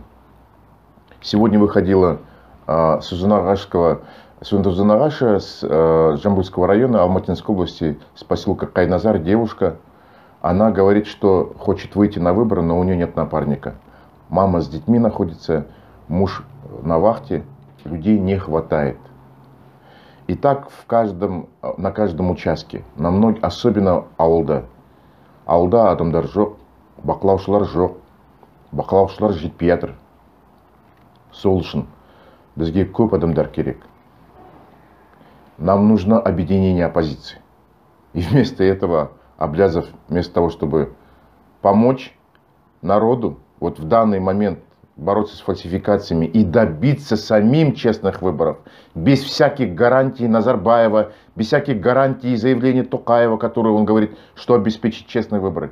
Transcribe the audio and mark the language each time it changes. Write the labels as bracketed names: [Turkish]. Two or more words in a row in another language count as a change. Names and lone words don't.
[Russian] Сегодня выходила Сузунагаша с Жамбульского района Алматинской области, с поселка Кайназар, девушка. Она говорит, что хочет выйти на выборы, но у нее нет напарника. Мама с детьми находится, муж на вахте, людей не хватает. И так на каждом участке, особенно ауылда. [Kazakh] Ауылда адамдар жоқ, бақылаушылар жоқ, бақылаушылар жетпей жатыр. Сол үшін бізге көп адамдар керек. [Russian] Нам нужно объединение оппозиции. И вместо этого Аблязов, вместо того, чтобы помочь народу вот в данный момент бороться с фальсификациями и добиться самим честных выборов, без всяких гарантий Назарбаева, без всяких гарантий и заявлений Токаева, которые он говорит, что обеспечить честные выборы.